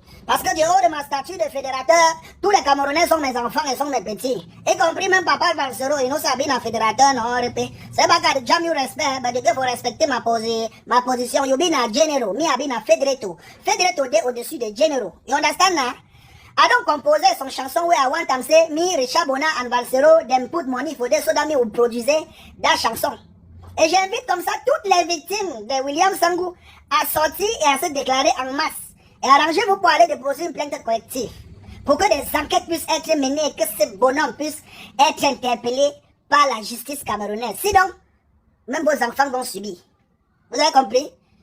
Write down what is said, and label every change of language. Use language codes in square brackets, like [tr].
[fr] Parce que du haut de ma statue de fédérateur, tous les Camerounais sont mes enfants et sont mes petits. Y compris même Papa Valsero, il nous s'habille en fédérateur, non, c'est pas que j'ai eu respect, mais il faut respecter ma position. [wes] You been a general, me I been a federato. [fr] Federato est au-dessus de general. [wes] You understand now? I don't compose son chanson where I want to say, me, Richard Bona and Valsero, them put money for this so that me will produce that chanson. [fr] Et j'invite comme ça toutes les victimes de William Sangou à sortir et à se déclarer en masse. Et arrangez-vous pour aller déposer une plainte collective. Pour que des enquêtes puissent être menées et que ce bonhomme puisse être interpellé par la justice camerounaise. Sinon, même vos enfants vont subir. Vous avez compris?